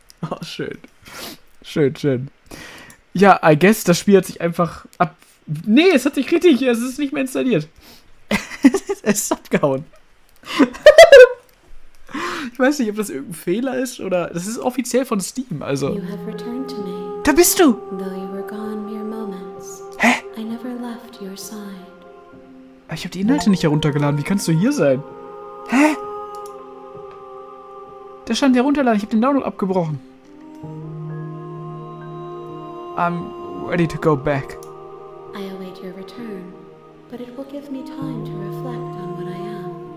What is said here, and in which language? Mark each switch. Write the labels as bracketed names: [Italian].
[German] Oh, schön. Schön. Ja, [English] I guess, [German] das Spiel hat sich einfach ab... Nee, es hat sich richtig... Es ist nicht mehr installiert. Es ist abgehauen. Ich weiß nicht, ob das irgendein Fehler ist oder... Das ist offiziell von Steam, also... [English] You have returned to me. [German] Da bist du! [English] Though you were gone mere moments. Hä? I never left your side. [German] Ich habe die Inhalte nicht heruntergeladen. Wie kannst du hier sein? Hä? Da stand herunterladen. Ich habe den Download abgebrochen. [English] I'm ready to go back. I await your return, but it will give me time to reflect on what I am.